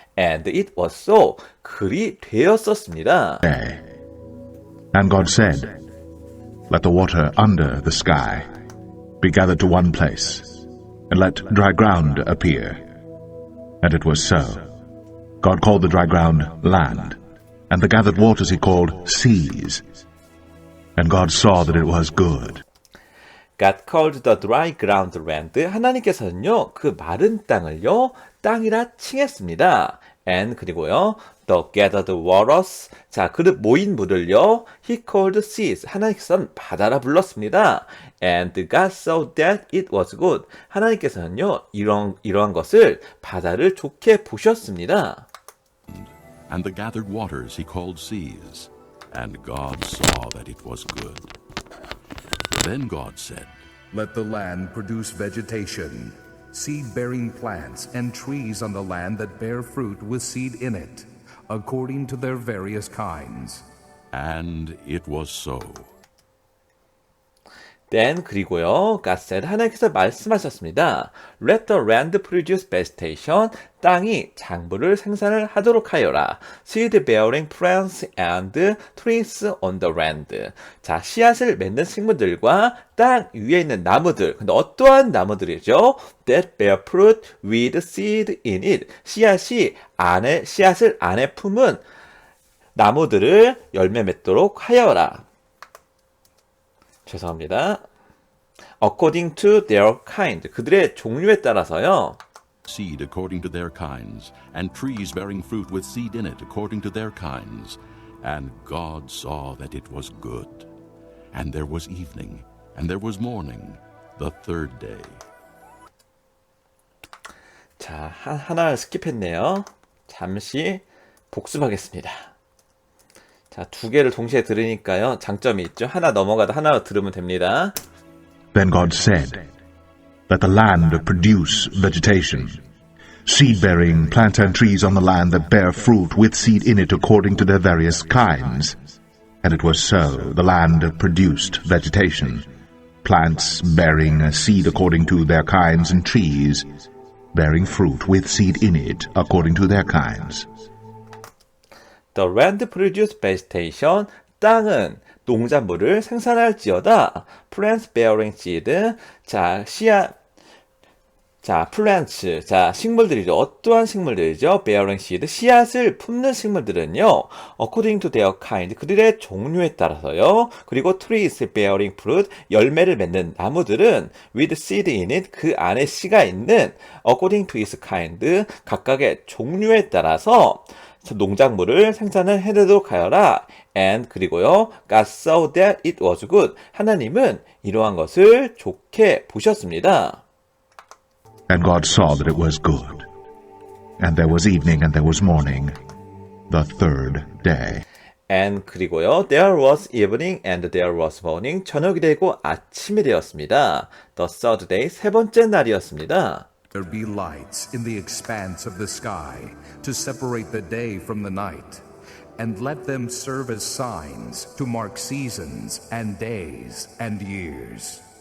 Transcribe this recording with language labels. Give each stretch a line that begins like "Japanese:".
English: And it was so.
Korean: 그리 되었었습니다.
English: Day. And God said, Let the water under the sky be gathered to one place, and let dry ground appear. And it was so. God called the dry ground land, and the gathered waters he called seas. And God saw that it was good. God called the dry ground land.
Korean: 하나님께서는요, 그 마른 땅을요, 땅이라 칭했습니다.
English: And
Korean: 그리고요,
English: the gathered waters.
Korean: 자, 그 모인 물을요,
English: he called seas.
Korean: 하나님께서는 바다라 불렀습니다.
English: And God saw that it was good.
Korean: 하나님께서는요, 이러한 것을 바다를 좋게 보셨습니다.
English: And the gathered waters he called seas. And God saw that it was good. Then God said, Let the land produce vegetation, seed-bearing plants and trees on the land that bear fruit with seed in it, according to their various kinds. And it was so. Then
Korean: 그리고요,
English: God said,
Korean: 하나님께서 말씀하셨습니다.
English: Let the land produce vegetation.
Korean: 땅이 작물을 생산을 하도록 하여라.
English: Seed bearing plants and trees on the land.
Korean: 자, 씨앗을 맺는 식물들과 땅 위에 있는 나무들. 근데 어떠한 나무들이죠?
English: That bear fruit with seed in it.
Korean: 씨앗을 안에 품은 나무들을 열매 맺도록 하여라. 죄송합니다.
English: According to their kind.
Korean: 그들의 종류에 따라서요.
English: Seed according to their kinds, and trees bearing fruit with seed in it according to their kinds. And God saw that it was good. And there was evening, and there was morning, the third day.
Korean: 자, 하나 스킵했네요. 잠시 복습하겠습니다. 자, 두 개를 동시에 들으니까요. 장점이 있죠. 하나 넘어가다 하나 들으면 됩니다.
English: Then God said, Let the land produce vegetation, seed-bearing plants and trees on the land that bear fruit with seed in it according to their various kinds. And it was so. The land produced vegetation, plants bearing seed according to their kinds, and trees bearing fruit with seed in it according to their kinds. The land produced vegetation.
Korean: 땅은 농작물을 생산할지어다.
English: Plants bearing seed.
Korean: 자,
English: plants.
Korean: 자, 식물들이죠. 어떠한 식물들이죠?
English: Bearing seed.
Korean: 씨앗을 품는 식물들은요.
English: According to their kind.
Korean: 그들의 종류에 따라서요. 그리고
English: trees bearing fruit.
Korean: 열매를 맺는 나무들은
English: with seed in it.
Korean: 그 안에 씨가 있는
English: according to its kind.
Korean: 각각의 종류에 따라서 농작물을 생산을 해내도록 하여라.
English: And
Korean: 그리고요,
English: God saw that it was good.
Korean: 하나님은 이러한 것을 좋게 보셨습니다.
English: And God saw that it was good. And there was evening and there was morning, the third day. And
Korean: 그리고요,
English: there was evening and there was morning.
Korean: 저녁이 되고 아침이 되었습니다.
English: The third day,
Korean: 세 번째 날이었습니다.
English: There be lights in the expanse of the sky to separate the day from the night, and let them serve as signs to mark seasons and days and years.